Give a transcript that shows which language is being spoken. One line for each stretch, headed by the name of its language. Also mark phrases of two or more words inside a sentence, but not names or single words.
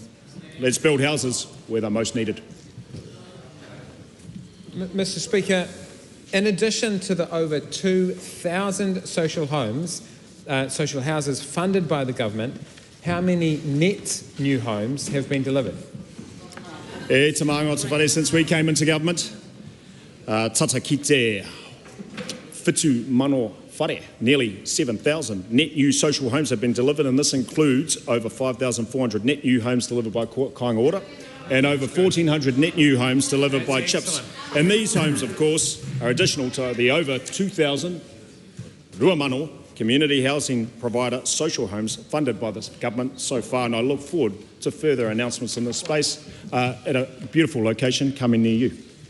English: Let's build houses where they're most needed. Mr Speaker, in addition to the over 2,000 social houses funded by the government, how many net new homes have been delivered?
Māori: E te maanga o te whare,
English: since we came into government,
Māori: tata ki te whitu mano whare,
English: nearly 7,000 net new social homes have been delivered, and this includes over 5,400 net new homes delivered by Kāinga Ora and over 1,400 net new homes delivered by CHIPS. And these homes, of course, are additional to the over 2,000 Ruamano community housing provider social homes funded by this government so far, and I look forward to further announcements in this space at a beautiful location coming near you.